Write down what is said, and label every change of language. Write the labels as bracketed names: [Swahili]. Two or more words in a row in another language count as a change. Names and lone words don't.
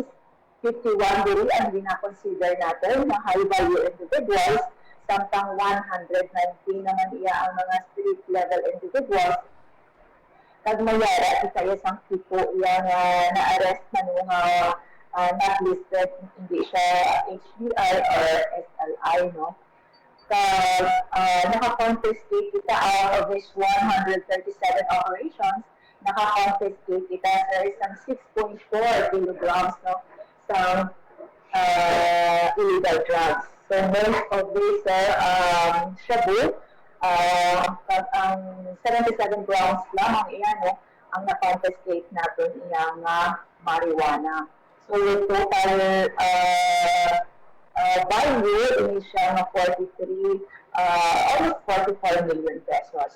[Hiligaynon] 51 diri ang gina-consider natin na [English] high-value individuals, [Hiligaynon] samtang 119 naman iya ang mga [English] street-level individuals. [Hiligaynon] Kag mayara, isa isang tipo iya nga na-arrest na nung [English] not listed, [Hiligaynon] hindi siya HBI or SLI, no? Kag naka-confiscate kita [English] out of this 137 operations, [Hiligaynon] naka-confiscate kita sa isang 6.4 kilograms, no, sa [English] illegal drugs. So most of these are shabu, [Hiligaynon] ang 77 grams lang ang iyan, no, ang na-confiscate natin iyang marijuana. So yung [English] total value [Hiligaynon] ini siya na 43, [English] almost 44 million pesos.